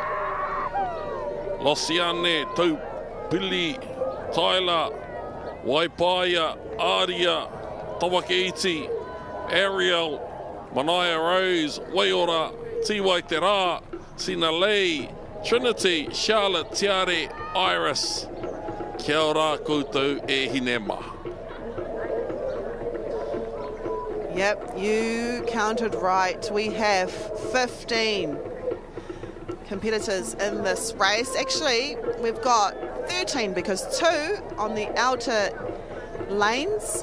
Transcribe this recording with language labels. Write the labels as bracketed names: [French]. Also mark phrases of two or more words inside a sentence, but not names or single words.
[English] Losiane, Tau, Pili, Tyler, Waipaia, Aria, Tawakeiti, Ariel, Manaia Rose, Waiora, Tiwai Te Rā, Sinalei, Trinity, Charlotte, Tiare, Iris. [Māori] Kia ora koutou e hinema. [English] Yep, you counted right. We have 15 competitors in this race. Actually, we've got 13 because 2 on the outer lanes.